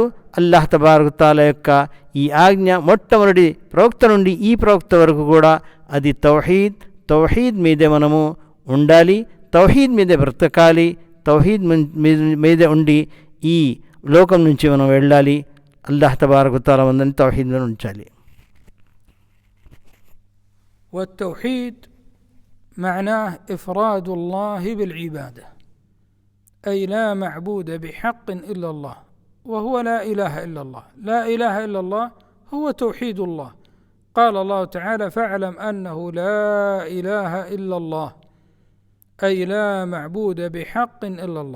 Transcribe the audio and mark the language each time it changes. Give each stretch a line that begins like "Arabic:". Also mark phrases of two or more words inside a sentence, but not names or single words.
Arabic: الله تبارك تعالى
Telugu: యొక్క ఈ ఆజ్ఞ మొట్టమొదటి ప్రవక్త నుండి ఈ ప్రవక్త వరకు కూడా అది తౌహీద్ మీదే మనము ఉండాలి, తౌహీద్ మీదే బ్రతకాలి, తౌహీద్ మీదే ఉండి ఈ లోకం నుంచి మనం వెళ్ళాలి.
Arabic: الله تبارك تعالى
Telugu: మనల్ని తౌహీద్ మీద ఉంచాలి.
Arabic: والتوحيد معناه إفراد الله بالعبادة، أي لا معبود بحق إلا الله، وهو لا إله إلا الله. لا إله إلا الله هو توحيد الله. قال الله تعالى: فاعلم أنه لا إله إلا الله، أي لا معبود بحق إلا الله.